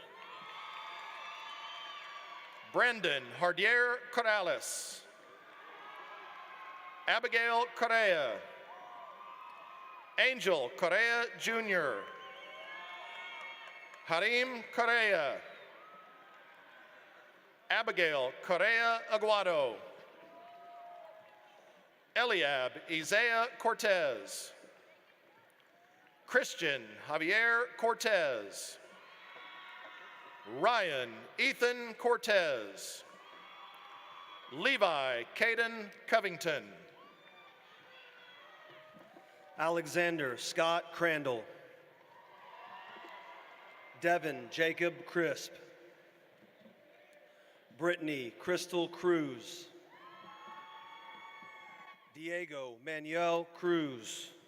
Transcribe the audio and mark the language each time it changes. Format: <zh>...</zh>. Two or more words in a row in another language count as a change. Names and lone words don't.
<en>Brandon Hardier Corrales. Abigail Correa. Angel Correa Jr. Harim Correa. Abigail Correa Aguado. Eliab Isaiah Cortez. Christian Javier Cortez. Ryan Ethan Cortez. Levi Caden Covington. Alexander Scott Crandall. Devin Jacob Crisp. Brittany Crystal Cruz. Diego Manuel Cruz.</en>